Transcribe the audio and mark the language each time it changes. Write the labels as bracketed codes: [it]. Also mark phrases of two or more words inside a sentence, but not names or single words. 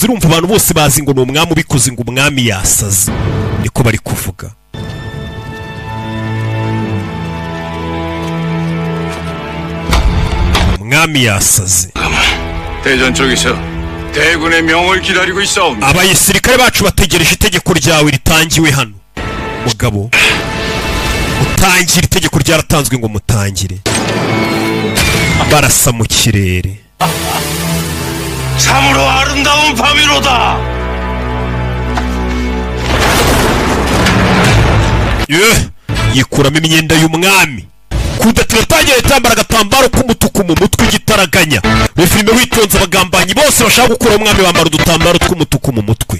[rw] Urumva abantu bose bazi ngo ni umwami ubikoze, ngo umwami yasaze, niko bari kuvuga. umwami yasaze. [ko] 대전 쪽에서 대군의 명을 기다리고 있사옵니다. [rw] abayisirikare bacu bategereje itegeko ryawe ritangiwe hano. mugabo utangira, itegeko ryaratanzwe ngo mutangire. barasa mu kirere. [ko] 참으로 아름다운 밤이로다. [rw] yikuramo imyenda y'umwami. kudatira tangira yatambara agatambaro k'umutuku mu mutwe igitaraganya. muri filime witonze abagambanyi bose bashaka gukura umwami bambara udutambaro tw'umutuku mu mutwe.